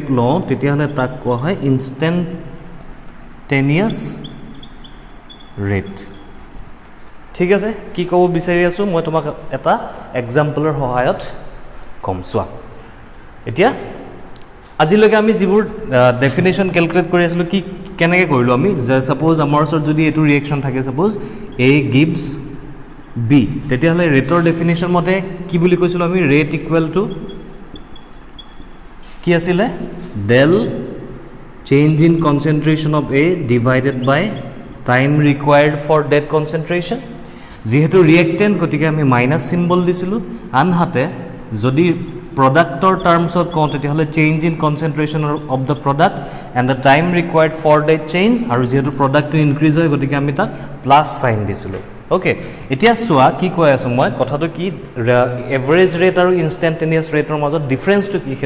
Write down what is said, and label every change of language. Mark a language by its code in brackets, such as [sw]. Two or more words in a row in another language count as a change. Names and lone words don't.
[as] লওঁ তেতিয়াহলে তাক কোৱা হয় [en] instantaneous rate [as] ঠিক আছে কি কব বিচাৰি আছো মই তোমাক এটা এক্সাম্পলৰ সহায়ত কম সোৱা এতিয়া আজিলৈকে আমি যিবোৰ [en] definition calculate [as] কৰি আছিলো কি কেনেকৈ কৰিলো আমি সাপোজ আমাৰ ওচৰত যদি এটো ৰিঅ্যাকশন থাকে সাপোজ [en] A gives B [as] তেতিয়াহলে ৰেটৰ ডেফিনেশন মতে কি বুলি কৈছিলো আমি [en] rate equal to [as] কি আছিল [en] del change in concentration of A divided by time required for that concentration [as] যেহেতু ৰিঅ্যাকটেন্ট গতিকে আমি মাইনাস সিম্বল দিছিলো আনহাতে যদি প্ৰডাক্টৰ টাৰ্মছত কওঁ তেতিয়াহলে [en] change in concentration of the product and the time required for that change [as] আৰু যেহেতু প্ৰডাক্টটো ইনক্ৰিজ হয় গতিকে আমি তাক [en] plus sign [as] দিছিলো ওকে এতিয়া সোয়া কি কৈ আছো মই কথাটো কি [en] average rate [as] আৰু ইনস্ট্যান্টেনিয়াস ৰেটৰ মাজত ডিফাৰেন্সটো কি